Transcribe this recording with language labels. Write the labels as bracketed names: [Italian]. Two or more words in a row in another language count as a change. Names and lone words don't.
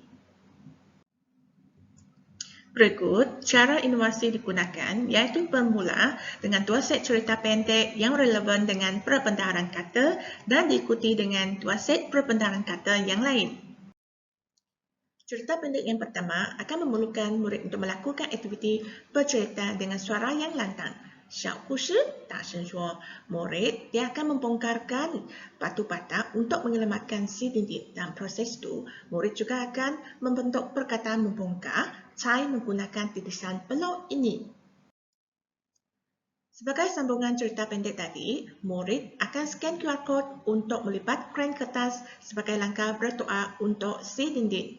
[Malay] Berikut cara inovasi digunakan iaitu bermula dengan 2 set cerita pendek yang relevan dengan perbendaharaan kata dan diikuti dengan 2 set perbendaharaan kata yang lain. Cerita pendek yang pertama akan memerlukan murid untuk melakukan aktiviti bercerita dengan suara yang lantang. [Chinese] 小故事大声说 [Malay] murid dia akan membongkarkan batu bata untuk menyelamatkan si dinding. Dalam proses itu, murid juga akan membentuk perkataan membongkar cai menggunakan titisan peluk ini. Sebagai sambungan cerita pendek tadi, murid akan [English] scan QR code [Malay] untuk melipat kren kertas sebagai langkah berdoa untuk si dinding.